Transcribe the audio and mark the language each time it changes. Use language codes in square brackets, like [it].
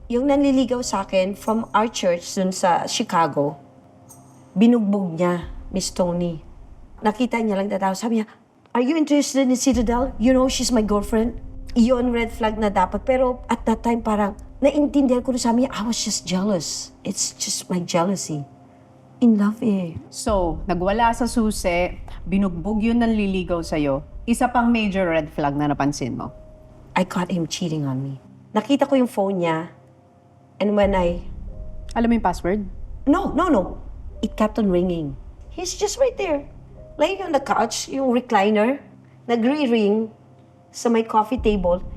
[tl] Yung nanliligaw sa akin [en] from our church [tl] dun sa Chicago, binugbog niya, Miss Tony. Nakita niya lang tatawa. Sabi niya, [en] are you interested in Citadel? You know, she's my girlfriend. [tl] Iyon, red flag na dapat. Pero [en] at that time, [tl] parang naintindihan ko na sabi niya, [en] I was just jealous. It's just my jealousy. In love eh. [tl] So, nagwala sa susi, binugbog yun ng liligaw sa'yo. Isa pang [en] major red flag [tl] na napansin mo. [en] I caught him cheating on me. [tl] Nakita ko yung phone niya. [en] And when [tl] Alam mo yung password? [en] No. It kept on ringing. He's just right there. Laying on the couch, [tl] yung recliner, nagre-ring sa may [en] coffee table.